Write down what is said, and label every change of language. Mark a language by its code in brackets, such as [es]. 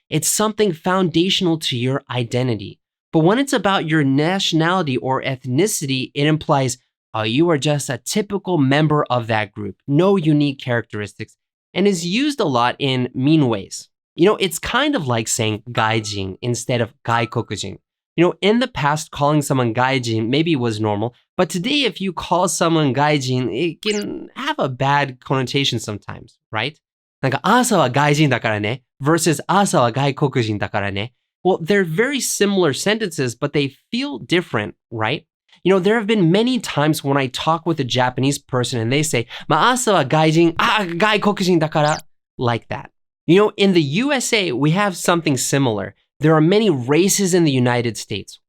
[en] It's something foundational to your identity. But when it's about your nationality or ethnicity, it implies, oh, you are just a typical member of that group, no unique characteristics, and is used a lot in mean ways. You know, it's kind of like saying gaijin instead of gaikokujin. You know, in the past, calling someone gaijin maybe was normal, but today if you call someone gaijin, it can have a bad connotation sometimes, right? [ja] なんか、朝は外人だからね versus 朝は外国人だからね. [en] Well, they're very similar sentences, but they feel different, right? You know, there have been many times when I talk with a Japanese person and they say, [ja] まあ、朝は外人、外国人だから, [en] like that. You know, in the USA, we have something similar. There are many races in the United States.